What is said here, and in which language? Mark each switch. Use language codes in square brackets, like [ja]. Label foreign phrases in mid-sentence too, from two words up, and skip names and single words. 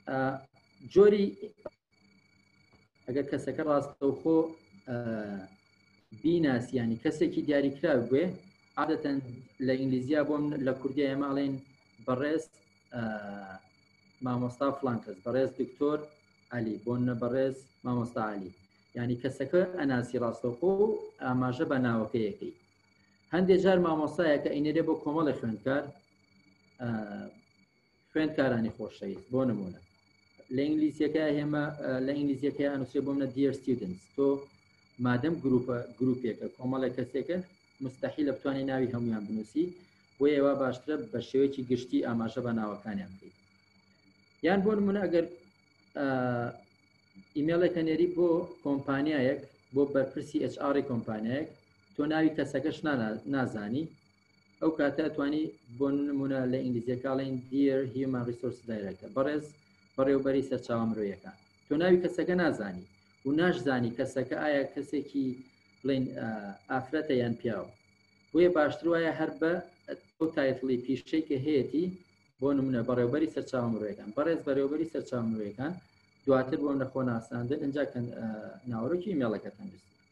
[ckb] جۆری ئەگەر کەسەکە ڕاستەوخۆ بیناسی ینی کەسێکی دیاریکراوی بێ عادەتەن لە ئینگلیزیا بۆم لە کوردیا ئێماڵێن بەڕێز مامۆستا فڵان کەس بەڕێز دکتۆر علی بۆن بەڕێز مامۆستا علی ینی کەسەکە ئەناسی ڕاستەوخۆ و ئاماژە بە ناوەکەیەکەی هەندێک جار مامۆستایە کە ئینێرێ بۆ کۆمەڵی خوێندکار خوێندکارانی خۆشەویست بۆ نمونە لە ئینگلیزیەکە هێمە لە ئینگلیزیەکە ئەنووسێ بۆ منە [en] dear students [ckb] تۆ مادەم گروپێکە کۆمەڵە کەسێکە مستحیلە بتوانێت ناوی هەمویان بنووسی بۆ ئێوە باشترە بە شێوەیەکی گشتی ئاماژە بە ناوەکانیان بکەیت یان بۆ نمونە ئەگەر ئیمێڵێکە نێری بۆ کۆمپانیایەک بۆ بەرپرسی HR کۆمپانیایەک تۆ ناوی کەسەکەش نازانی ئەو کاتە توانی بۆ نمونە لە ئینگلیزیەکەڵێن [en] dear human resources director [ckb] بەڕێز بەڕێوەبەری سەرچاوە مرۆییەکان تۆ ناوی کەسەکە نازانی و ناشزانی کەسەکە ئایا کەسێکی بڵێن ئافرەتە یان پیاوە بۆیە باشتر وایە هەر بە ئەو تایتڵی پیشەی کە هەیەی بۆ نمونە بەڕێوەبەری سەرچاوە مرۆییەکان بەڕێز بەڕێوەبەری سەرچاوە مرۆییەکان دواتر بۆم لە خۆ ناساندن ئەنجا ناوەڕۆکی ئیمێڵەکەتان بست